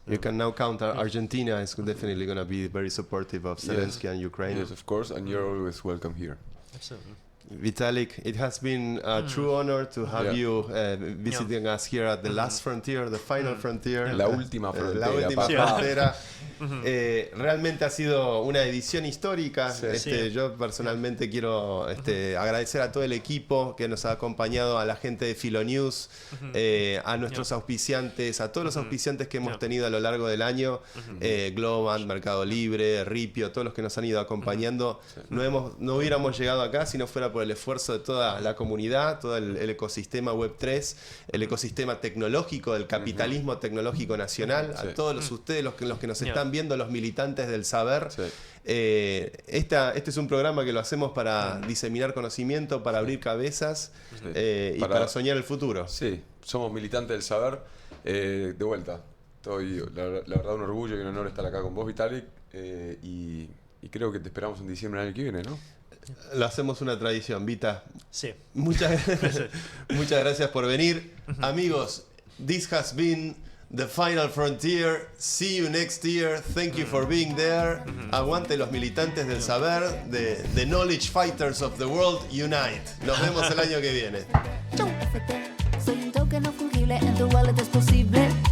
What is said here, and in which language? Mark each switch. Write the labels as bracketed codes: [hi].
[en] You can now count Argentina is definitely going to be very supportive of Zelensky and Ukraine. Yes, of course, and you're always welcome here. Absolutely. Vitalik, it has been a true honor to have you visiting us here at the last frontier, the final frontier. [es] La última frontera. La última frontera. Realmente ha sido una edición histórica. Yo personalmente quiero agradecer a todo el equipo que nos ha acompañado, a la gente de Filo News, a nuestros auspiciantes, a todos los auspiciantes que hemos tenido a lo largo del año, Globant, Mercado Libre, Ripio, todos los que nos han ido acompañando. No hubiéramos llegado acá si no fuera por el esfuerzo de toda la comunidad, todo el ecosistema Web3, el ecosistema tecnológico del capitalismo tecnológico nacional, a todos ustedes los que nos están viendo, los militantes del saber. Este es un programa que lo hacemos para diseminar conocimiento, para abrir cabezas y para soñar el futuro. Sí, somos militantes del saber. De vuelta, la verdad un orgullo y un honor estar acá con vos, Vitalik, y creo que te esperamos en diciembre del año que viene, ¿no? Lo hacemos una tradición, Vita. Sí. Muchas gracias por venir. [en] Amigos, this has been the final frontier. See you next year. Thank you for being there. [es] Aguante los militantes del saber, [en] the knowledge fighters of the world, unite. [es] Nos vemos el año que viene. Chau. Soy un token no fungible, en tu wallet es posible.